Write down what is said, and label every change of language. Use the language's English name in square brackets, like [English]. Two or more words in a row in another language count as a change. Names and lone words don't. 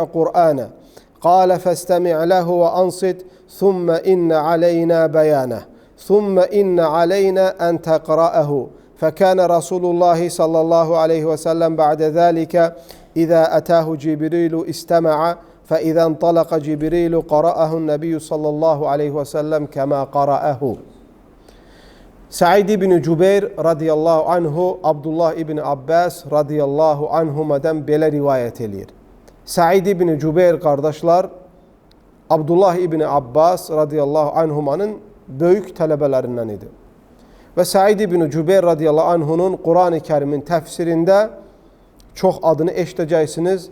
[Arabic] قرآنه قال فاستمع له وأنصت ثم إن علينا بيانه ثم إن علينا أن تقرأه فكان رسول الله صلى الله عليه وسلم بعد ذلك إذا أتاه جبريل استمع فإذا انطلق جبريل قرأه النبي صلى الله عليه وسلم كما قرأه. [Azerbaijani] Sa'id ibn Cübeyr radiyallahu anhu Abdullah ibn Abbas radiyallahu anhumadan belə rivayət eləyir. Sa'id ibn Cübeyr qardaşlar Abdullah ibn Abbas radiyallahu anhumanın böyük tələbələrindən idi. Və Sa'id ibn Cübeyr radiyallahu anhunun Quran-ı Kərimin təfsirində çox adını eşidəcəksiniz.